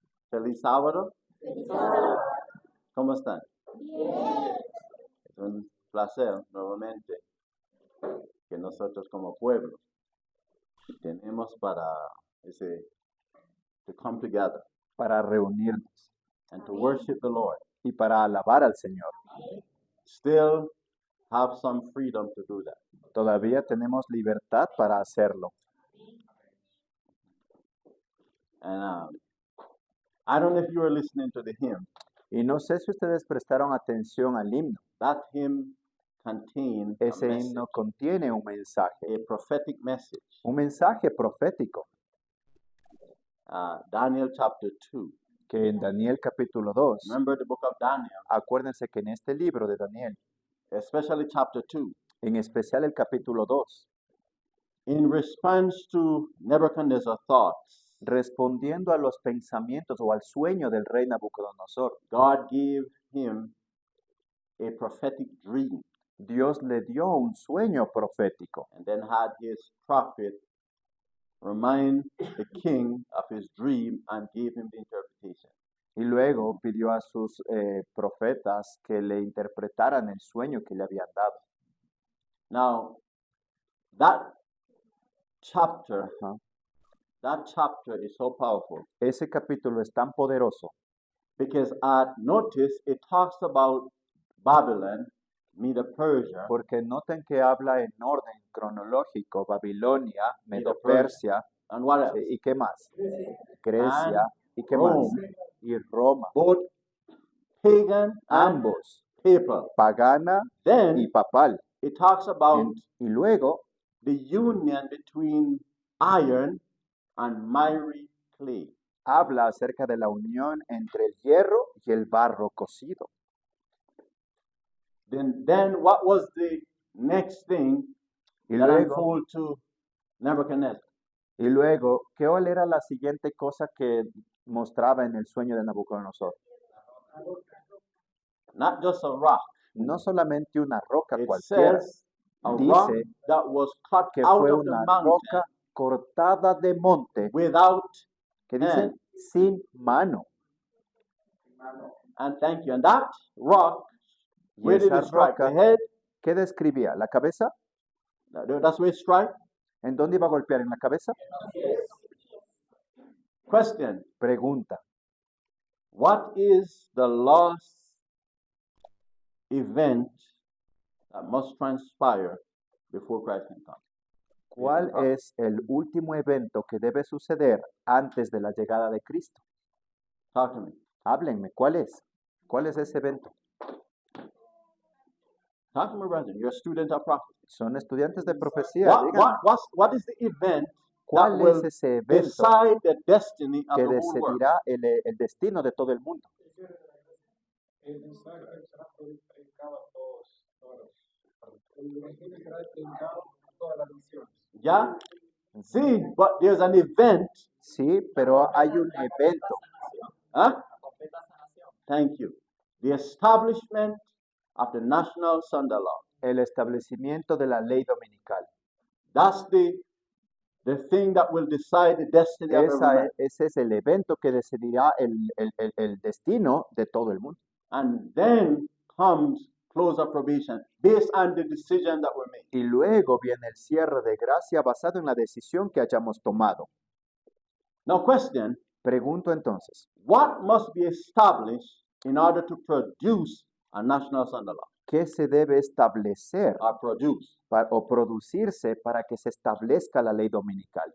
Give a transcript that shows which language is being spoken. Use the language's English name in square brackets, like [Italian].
[Spanish] Feliz sábado. ¿Cómo están? Es un placer nuevamente que nosotros como pueblo tenemos para [English] to come together [Spanish] Para reunirnos [English] and to worship the Lord. [Spanish] y para alabar al Señor. [English] Still have some freedom to do that. [Spanish] Todavía tenemos libertad para hacerlo. [English] And I don't know if you were listening to the hymn. [Spanish] Y no sé si ustedes prestaron atención al himno. [English] That hymn contained [Spanish] Ese [English] a [Spanish] himno [English] message, [Spanish] contiene un mensaje, [English] a prophetic message. [Spanish] un mensaje profético, [English] Daniel chapter 2. [Spanish] que en Daniel capítulo 2, [English] Remember the book of Daniel, [Spanish] acuérdense que en este libro de Daniel, [English] especially chapter 2, [Spanish] en especial el capítulo 2, [English] in response to Nebuchadnezzar's thoughts, [Spanish] respondiendo a los pensamientos o al sueño del rey Nabucodonosor, [English] God gave him a prophetic dream [Spanish] Dios le dio un sueño profético [English] and then had his prophet remind the king of his dream and gave him the interpretation. [Spanish] y luego pidió a sus profetas que le interpretaran el sueño que le habían dado. [English] Now, that chapter, Ajá. that chapter is so powerful [Spanish] Ese capítulo es tan poderoso [English] because notice it talks about Babylon, Medo-Persia, [Spanish] porque noten que habla en orden cronológico Babilonia, Medo-Persia, [English] and what else? [Spanish] ¿y qué más? Grecia, ¿y qué [English] Rome. [Spanish] más? Y Roma, [English] Both pagan and [Spanish] ambos, [English] papal. [Spanish] pagana y [English] Then [Spanish] papal. [English] it talks about [Spanish] Y luego [English] the union between iron and miry clay. [Spanish] habla acerca de la unión entre el hierro y el barro cocido. [English] Then what was the next thing [Spanish] Y [English] that [Spanish] luego, [English] unfolded to Nebuchadnezzar? [Spanish] ¿cuál era la siguiente cosa que mostraba en el sueño de Nabucodonosor? [English] Not just a rock. [Spanish] No solamente una roca [English] It [Spanish] cualquiera, [English] says a rock [Spanish] dice [English] that was cut [Spanish] que [English] out [Spanish] fue [English] of the [Spanish] una [English] mountain [Spanish] roca cortada de monte, [English] without [Spanish] que dice [English] hand. [Spanish] sin mano. [English] And thank you. And that rock, [Spanish] Y [English] where did [Spanish] esa [English] it strike? The [Spanish] roca, [English] head? [Spanish] ¿qué describía? ¿La cabeza? [English] That's where it strike? [Spanish] ¿En dónde iba a golpear? ¿En la cabeza? [English] Question. [Spanish] Pregunta. [English] What is the last event that must transpire before Christ can come? [Spanish] ¿Cuál es el último evento que debe suceder antes de la llegada de Cristo? [English] Talk to me. [Spanish] Háblenme, ¿cuál es? ¿Cuál es ese evento? [English] Talk to me, brethren. You're a student of prophecy. [Spanish] Son estudiantes de profecía. Díganme, [English] What is the event that [Spanish] ¿cuál [English] will [Spanish] es ese evento [English] decide the destiny of [Spanish] que [English] the whole world? [Spanish] decidirá el destino de todo el mundo? El mensaje será predicado a el evangelio será predicado a todas las naciones. [English] Yeah? See, but there's an event. [Spanish] Sí, pero hay un evento. [English] Huh? Thank you. The establishment of the National Sunday Law. [Spanish] El establecimiento de la ley dominical. [English] That's the thing that will decide the destiny of every man. [Spanish] Ese es el evento que decidirá el destino de todo el mundo. [English] And then comes close of probation based on the decision that were made. [Spanish] Y luego viene el cierre de gracia basado en la decisión que hayamos tomado. [English] Now question, [Spanish] Pregunto entonces, [English] what must be established in order to produce a national Sunday law? [Spanish] ¿qué se debe establecer [English] Or produce? [Spanish] o producirse para que se establezca la ley dominical?